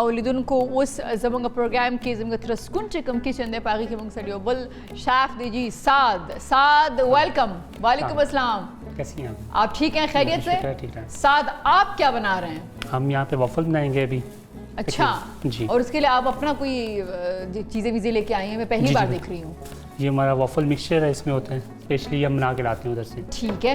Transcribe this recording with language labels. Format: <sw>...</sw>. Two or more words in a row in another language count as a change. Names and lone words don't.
<ps>لیدونکو اوس زموږ پروګرام کې زموږ ترسکون چې کوم کچن دی په هغې کې موږ سره یو بل شیف دی جی سعد ویلکم</ps> <ar>وعلیکم السلام</ar> <ur>کیسی ہیں آپ ٹھیک ہیں خیریت سے ٹھیک ہے سعد آپ کیا بنا رہے ہیں ہم یہاں پہ وافل بنائیں گے ابھی اچھا جی اور اس کے لیے آپ اپنا کوئی چیزیں ویزیں لے کے آئی ہیں میں پہلی بار دیکھ رہی ہوں یہ ہمارا</ur> <en>waffle mixture</en> <ur>ہے اس میں ہوتا ہے اسپیشلی ہم بنا کے لاتے ہیں ادھر سے ٹھیک ہے</ur>